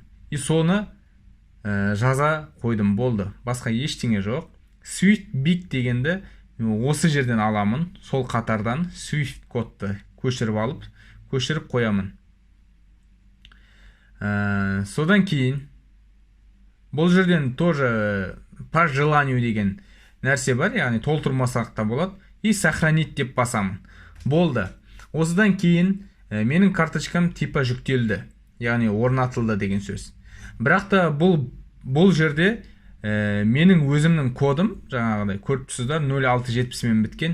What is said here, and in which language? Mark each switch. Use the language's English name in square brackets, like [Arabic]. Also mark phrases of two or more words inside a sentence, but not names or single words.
[Kazakh] И соны жаза қойдым, болды. Басқа ештеңе жоқ. Swift Big дегенді осы жерден аламын. Сол қатардан Swift кодты көшіріп алып, көшіріп қоямын. Содан кейін бұл жерден [Russian] тоже по желанию [Kazakh] деген нәрсе бар, яғни толтырмасақ та болады. [Russian] И сохранить [Kazakh] деп басамын. Болды. Осыдан кейін менің карточкам типа жүктелді, яғни орнатылды деген сөз. Бірақ та бұл жерде менің өзімнің кодым, жаңағыдай көріп тұрсыздар, 0670 мен біткен.